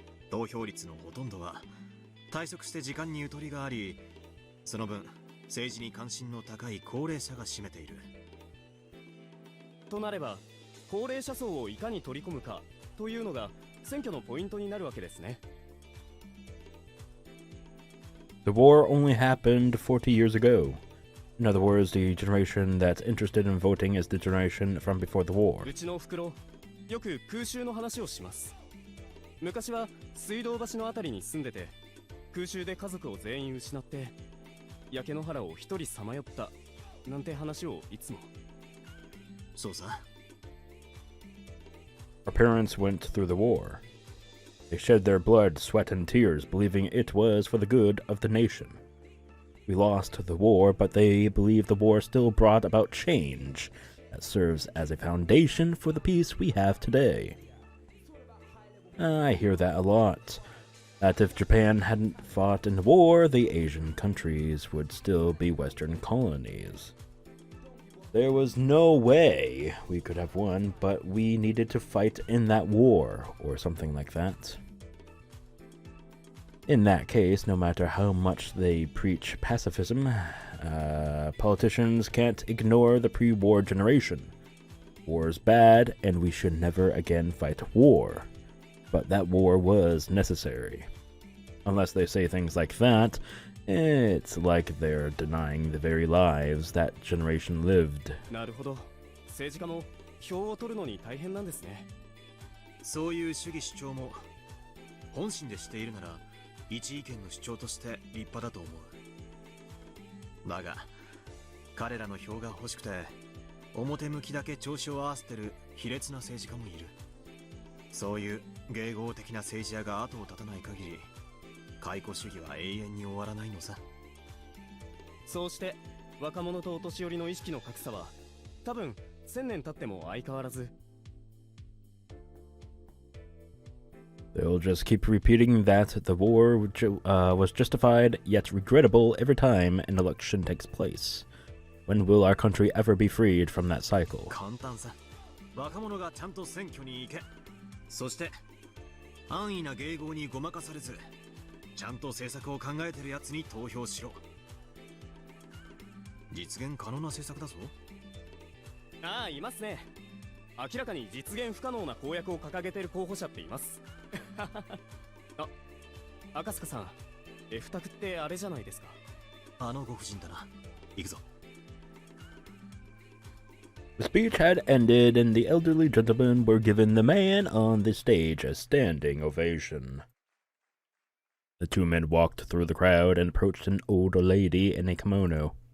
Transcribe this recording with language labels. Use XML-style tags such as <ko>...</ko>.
<ja>投票率のほとんどは退職して時間にゆとりがあり、その分政治に関心の高い高齢者が占めている。となれば、高齢者層をいかに取り込むかというのが選挙のポイントになるわけですね。</ja> <en>The war only happened 40 years ago. In other words, the generation that's interested in voting is the generation from before the war.</en> <ja>うちの袋、よく空襲の話をします。昔は水道橋のあたりに住んでて、空襲で家族を全員失って、焼け野原を一人さまよったなんて話をいつも。そうさ。</ja> <en>Our parents went through the war. They shed their blood, sweat, and tears, believing it was for the good of the nation. We lost the war, but they believe the war still brought about change that serves as a foundation for the peace we have today. I hear that a lot. That if Japan hadn't fought in the war, the Asian countries would still be Western colonies. There was no way we could have won, but we needed to fight in that war, or something like that. In that case, no matter how much they preach pacifism, politicians can't ignore the pre-war generation. War's bad, and we should never again fight war. But that war was necessary. Unless they say things like that, it's like they're denying the very lives that generation lived.</en> <ja>なるほど。政治家も票を取るのに大変なんですね。そういう主義主張も本心でしているなら一意見の主張として立派だと思う。だが彼らの票が欲しくて表向きだけ調子を合わせてる卑劣な政治家もいる。そういう迎合的な政治家が後を絶たない限り解雇主義は永遠に終わらないのさ。そうして若者とお年寄りの意識の格差は多分1000年経っても相変わらず。</ja> <en>They'll just keep repeating that the war was justified yet regrettable every time an election takes place. When will our country ever be freed from that cycle?</en> <ja>簡単さ。若者がちゃんと選挙に行け。そして安易な迎合にごまかされず、ちゃんと政策を考えてるやつに投票しろ。実現可能な政策だぞ。ああ、いますね。明らかに実現不可能な公約を掲げてる候補者っています。あ、赤塚さん、F 択ってあれじゃないですか。あのご婦人だな。行くぞ。</ja> <en>The speech had ended, and the elderly gentlemen were given the man on the stage a standing ovation. The two men walked through the crowd and approached an old lady in a kimono.</en>